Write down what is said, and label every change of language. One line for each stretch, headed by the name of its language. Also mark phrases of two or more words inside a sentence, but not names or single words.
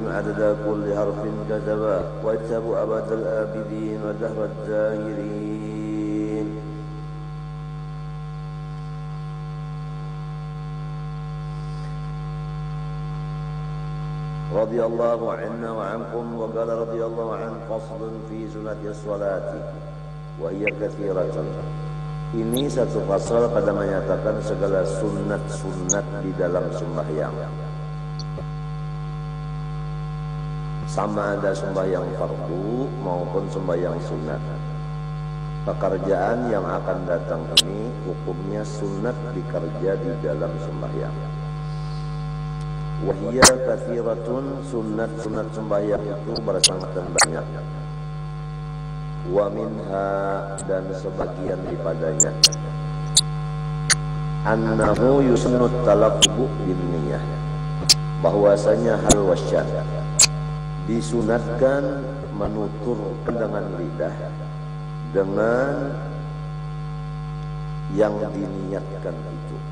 Arabic: عدد كل حرف كتبه، واكتب أبد الآبدين ودهر الداهرين. رضي الله عنا وعنكم. وقال رضي الله عن فصل في سنة الصلاة وهي كثيرة.
Malay: Ini satu pasal pada menyatakan segala sunat-sunat di dalam sembahyang. Sama ada sembahyang fardu maupun sembahyang sunat. Pekerjaan yang akan datang ini hukumnya sunat dikerja di dalam sembahyang.
Arabic: وهي كثيرة,
Malay: sunat-sunat sembahyang itu bersangkutan banyak.
Arabic: ومنها,
Malay: dan sebagian daripadanya,
Arabic: أنه يسن التلفظ بالنية,
Malay: bahwasanya hal wasyad disunatkan menuturkan dengan lidah dengan yang diniatkan itu.